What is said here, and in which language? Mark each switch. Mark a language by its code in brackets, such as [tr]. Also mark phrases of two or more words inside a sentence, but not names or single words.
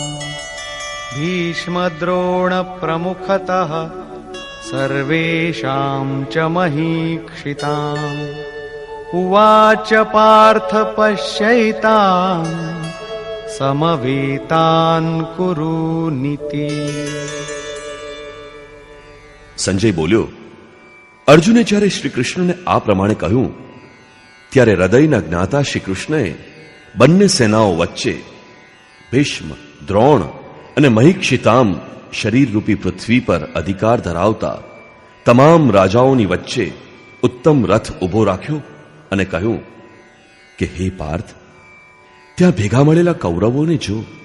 [sa] भीष्मद्रोणप्रमुखतः सर्वेषां च महीक्षिताम् उवाच पार्थ पश्यैतान् समवेतान् कुरुनिति. [gu] સંજય બોલ્યો, અર્જુને જ્યારે શ્રી કૃષ્ણને આ પ્રમાણે કહ્યું ત્યારે હૃદયના જ્ઞાતા શ્રી કૃષ્ણએ બંને સેનાઓ વચ્ચે ભીષ્મ, દ્રોણ અને મહીક્ષિતામ શરીરરૂપી પૃથ્વી પર અધિકાર ધરાવતા તમામ રાજાઓની વચ્ચે ઉત્તમ રથ ઊભો રાખ્યો અને કહ્યું કે હે પાર્થ, ત્યાં ભેગા મળેલા કૌરવોને જો.